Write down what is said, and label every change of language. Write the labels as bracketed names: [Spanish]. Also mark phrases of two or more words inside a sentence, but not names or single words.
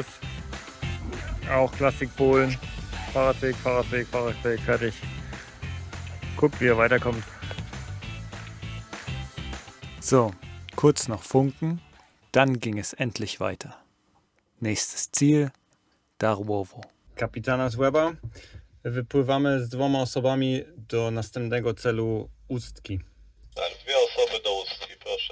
[German] Auch Klassik Polen. Fahrradweg, Fahrradweg, Fahrradweg, fertig. Guckt, wie er weiterkommt. So, kurz noch funken, dann ging es endlich weiter. Nächstes Ziel, Darłowo. [Polish] Kapitana Weber. Wypływamy z 2 osobami do następnego celu Ustki. Tak, 2 osoby do Ustki, proszę.